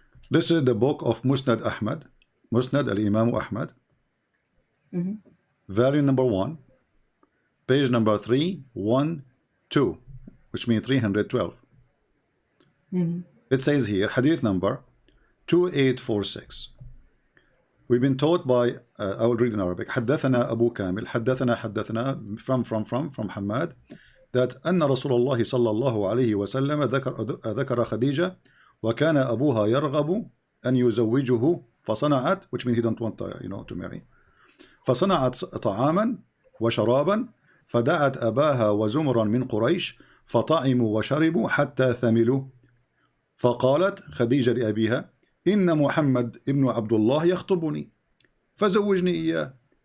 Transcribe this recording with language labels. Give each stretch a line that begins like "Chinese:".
English: This is the book of Musnad Ahmad, Musnad al-Imam Ahmad, Mm-hmm. volume number 1, page number 312, which means 312. Mm-hmm. It says here, hadith number 2846. We've been taught by, I will read in Arabic,
Arabic: حدثنا أبو كامل, حدثنا
English: from Hamad, that
Arabic: أن رسول الله صلى الله عليه وسلم ذكر خديجة وكان أبوها يرغب أن يزوجه فصنعت,
English: which means he don't want to marry.
Arabic: فصنعت طعاما وشرابا فدعت أباها وزمرا من قريش فطعموا وشربوا حتى ثملوا. فقالت خديجة لأبيها إن محمد ابن عبد الله يخطبني فزوجني إياه.